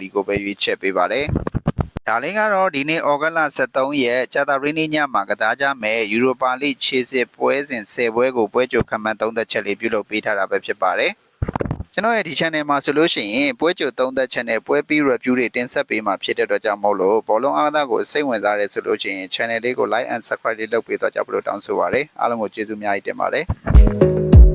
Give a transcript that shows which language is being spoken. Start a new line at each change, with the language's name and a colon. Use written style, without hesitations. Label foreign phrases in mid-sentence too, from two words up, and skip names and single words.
Burmese: ဒီကိုပဲရွေးချယ်ပေးပါတယ်ဒါလေးကတော့ဒီနေ့ဩဂတ်လ23ရက်ကြာသပတေးနေ့ညမှာကစားကြမယ်ယူရိုပါလိခြေစစ်ပွဲစဉ်10ပွဲကိုပွဲကြိုခန့်မှန်းသုံးသက်ချက်လေးပြုလုပ်ပေးထားတာပဲဖြစ်ပါတယ်ကျွန်တော်ရဲ့ဒီ channel မှာဆိုလို့ရှိရင်ပွဲကြိုသုံးသက်ချက်နဲ့ပွဲပြီး review တွေတင်ဆက်ပေးမှာဖြစ်တဲ့အတွက်ကြောင့်မို့လို့ဘောလုံးအားကစားကိုစိတ်ဝင်စားတယ်ဆိုလို့ရှိရင် channel လေးကို
English: like and subscribe
Burmese: လေးလုပ်ပေးတော့ကြဖို့တောင်းဆိုပါရစေအားလုံးကိုကျေးဇူးအများကြီးတင်ပါတယ်